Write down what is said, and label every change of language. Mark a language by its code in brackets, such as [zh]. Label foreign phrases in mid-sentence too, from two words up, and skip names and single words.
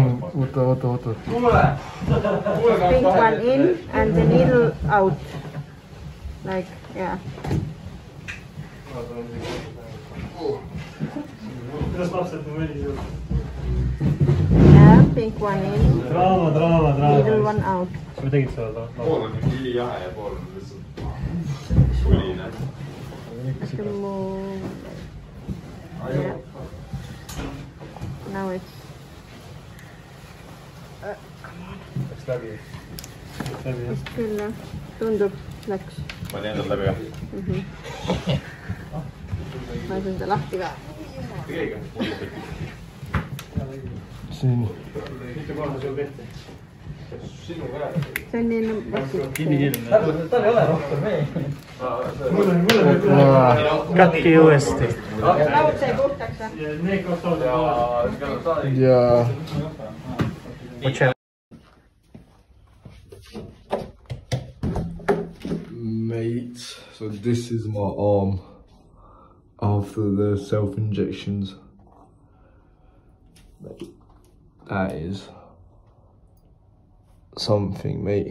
[en] Pink one in and the needle out. Like, yeah. Yeah, pink one in. Middle one out. [et] Pool on ülijahe ja pool on lihtsalt tuline. [en] To move. Yeah. Now it's. [et] Läks läbi. Vist küll jah, tundub läks. Ma teen endal läbi jah. Ma lasen ta lahti ka. Siin. See on nii katki uuesti. laud sai puhtaks või? [en] Yeah. Mate, so this is my arm after the self-injections. That is something, mate.